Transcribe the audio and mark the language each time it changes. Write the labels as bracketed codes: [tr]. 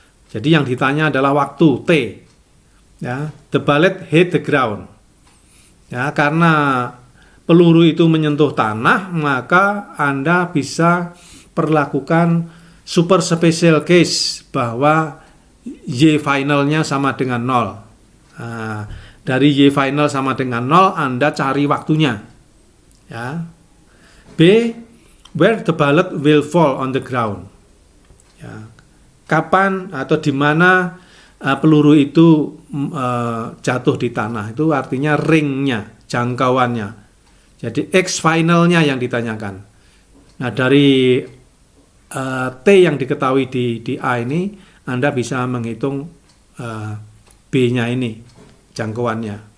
[id] Jadi yang ditanya adalah waktu, T. [en] Ya, the bullet hit the ground. [id] Ya, karena peluru itu menyentuh tanah, maka Anda bisa perlakukan [en] super special case [id] bahwa Y finalnya sama dengan 0. Nah, dari Y final sama dengan 0, Anda cari waktunya. Ya. [en] B, where the bullet will fall on the ground. [id] Ya, kapan atau di mana peluru itu jatuh di tanah, itu artinya ringnya, jangkauannya. Jadi X finalnya yang ditanyakan. Nah, dari T yang diketahui di A ini, Anda bisa menghitung B-nya ini, jangkauannya.